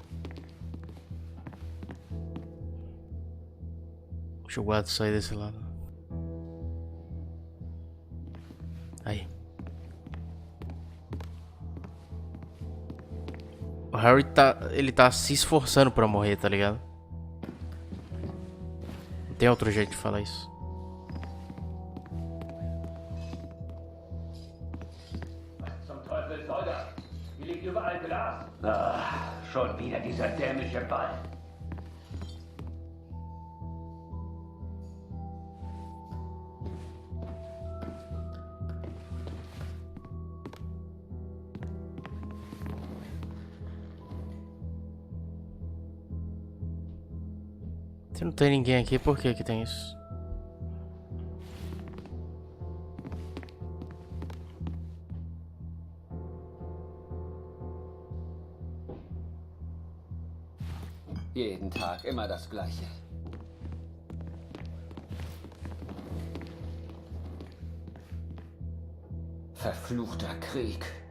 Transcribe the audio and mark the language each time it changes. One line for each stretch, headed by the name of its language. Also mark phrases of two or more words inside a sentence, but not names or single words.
Portuguese: Deixa o guarda sair desse lado. Aí. O Harry ele tá se esforçando pra morrer, tá ligado? Não tem outro jeito de falar isso.
German: Zum Teufel soll das? Hier liegt überall Glas. Ah, schon wieder dieser dämliche Ball.
Portuguese: Se não tem ninguém aqui, por que que tem isso?
German: Jeden Tag immer das Gleiche. Verfluchter Krieg.